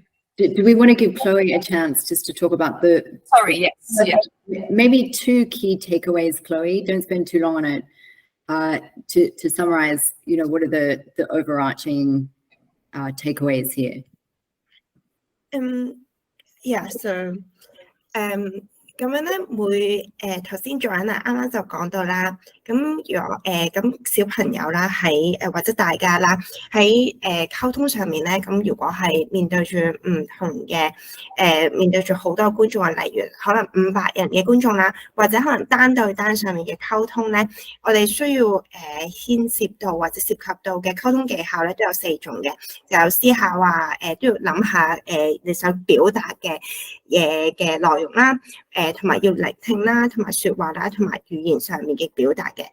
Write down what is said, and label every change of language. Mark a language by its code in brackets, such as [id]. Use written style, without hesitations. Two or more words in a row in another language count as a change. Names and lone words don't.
[en] Do we want to give Chloe a chance just to talk about the... Sorry, yes. Yeah. Maybe 2 key takeaways, Chloe. Don't spend too long on it. To summarize, what are the overarching takeaways here? Yeah, so [yue] 咁樣咧頭先 Joanna 啱啱就講到啦，咁如果咁小朋友啦喺或者大家啦喺溝通上面咧，咁如果係面對住唔同嘅面對住好多觀眾啊，例如可能500人嘅觀眾啦，或者可能單對單上面嘅溝通咧，我哋需要牽涉到或者涉及到嘅溝通技巧咧都有4種嘅，就有思考啊，都要諗下你想表達嘅嘢嘅內容啦，同埋要聆聽啦，同埋説話啦，同埋語言上面嘅表達嘅。